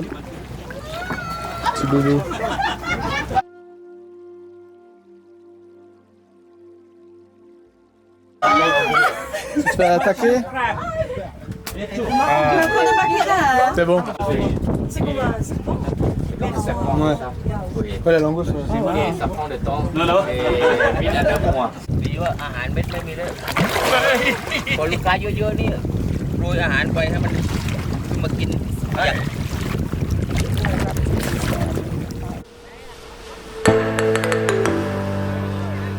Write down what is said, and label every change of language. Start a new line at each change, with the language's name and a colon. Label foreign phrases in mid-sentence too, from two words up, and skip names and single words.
French: Petit bébé. Tu te fais attaquer? C'est bon. Ouais. Ouais, la langouste. Et ça prend du temps. Et 8 à 9 mois.
Thai: ดีว่าอาหารเม็ดไม่มีเลยพอลูกค้าเยอะๆนี่โรยอาหารไปให้มันมากินอย่าง
French: À